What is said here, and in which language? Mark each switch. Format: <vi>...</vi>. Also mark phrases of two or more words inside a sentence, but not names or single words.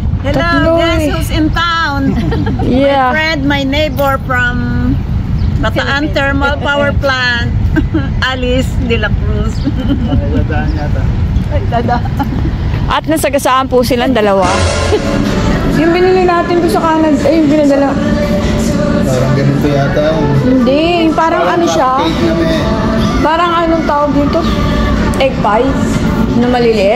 <en>Hello, guess who's in town? Yeah. My friend, my neighbor from Bataan Thermal Power Plant, Alice de la Cruz.</en> <tl>Ay, dadaan yata. Ay, dada. At nasagasaan po silang dalawa. Yung binili natin po sa Canada, ay yung binadala. Parang ganito yata. Hindi, parang ano siya? Cake na may Parang anong tawag dito? Egg pie? Na maliliit?</tl>